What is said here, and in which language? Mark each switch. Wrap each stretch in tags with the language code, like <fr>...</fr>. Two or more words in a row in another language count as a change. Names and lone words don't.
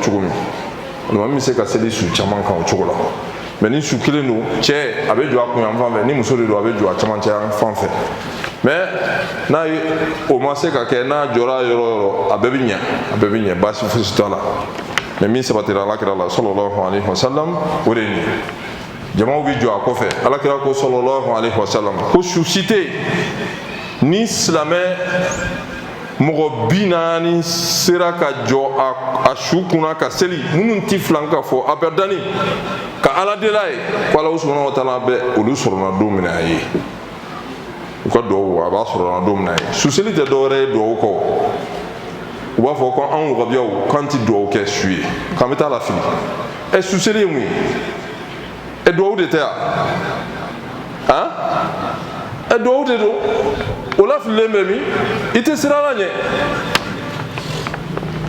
<bm>cogo min alimami bɛ se ka seli su caman kan o cogo la mɛ ni su 1 don cɛ a bɛ jɔ a kunyanfan fɛ ni muso de don a bɛ jɔ a camancɛ fan fɛ mɛ n'a ye o ma se ka kɛ n'a jɔra yɔrɔ o yɔrɔ a bɛɛ bɛ ɲɛ baasi fosi t'a la mɛ min sabatira alakira la</bm> <ar>صلى الله عليه وسلم</ar> <bm>o de ye nin jamaw bɛ jɔ a kɔfɛ alakira ko</bm> <ar>صلى الله عليه وسلم</ar> <bm>ko su si tɛ yen ni silamɛ mɔgɔ 40 sera ka jɔ a su kunna ka seli minnu ti filan ka fɔ abadani ka ala dela ye ko ala</bm> <ar>سبحانه وتعالى</ar> <bm>bɛ olu sɔrɔna don min a ye u ka duwawu a b'a sɔrɔna don min a ye su seli tɛ dɔwɛrɛ ye duwawu kɔ u b'a fɔ ko an wagabiyaw k'an ti duwawu kɛ su ye k'an bɛ taa la fili su seli ye mun ye duwawu de tɛ yan duwawu de don o lafililen bɛ min i tɛ siran a la ɲɛ</bm>